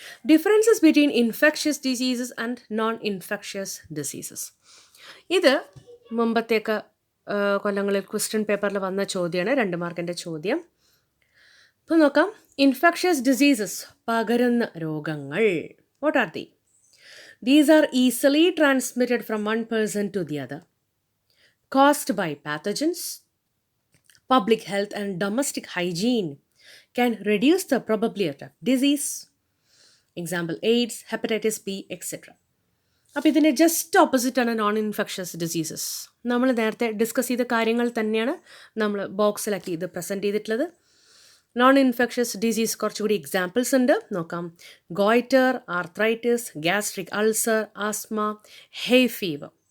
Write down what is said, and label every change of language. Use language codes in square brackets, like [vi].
[en] Differences between infectious diseases and non infectious diseases. [ml] ഇത് മുമ്പത്തേക്ക് കൊല്ലങ്ങളിൽ question പേപ്പറിൽ വന്ന ചോദ്യമാണ്, 2 മാർക്കിൻ്റെ ചോദ്യം. ഇപ്പോൾ നോക്കാം. ഇൻഫെക്ഷ്യസ് ഡിസീസസ്, പകരുന്ന രോഗങ്ങൾ. [en] What are the? These are easily transmitted from one person to the other, caused by pathogens. Public health and domestic hygiene can reduce the probability of disease. Example, AIDS, hepatitis B, etc. [ml] അപ്പോൾ ഇതിൻ്റെ just ഓപ്പോസിറ്റാണ് non infectious diseases. നമ്മൾ നേരത്തെ discuss ചെയ്ത കാര്യങ്ങൾ തന്നെയാണ് നമ്മൾ ബോക്സിലാക്കി ഇത് present ചെയ്തിട്ടുള്ളത്. നോൺ ഇൻഫെക്ഷ്യസ് ഡിസീസ് കുറച്ചുകൂടി എക്സാമ്പിൾസ് ഉണ്ട്, നോക്കാം. Goitre, arthritis, gastric ulcer, asthma, hay fever.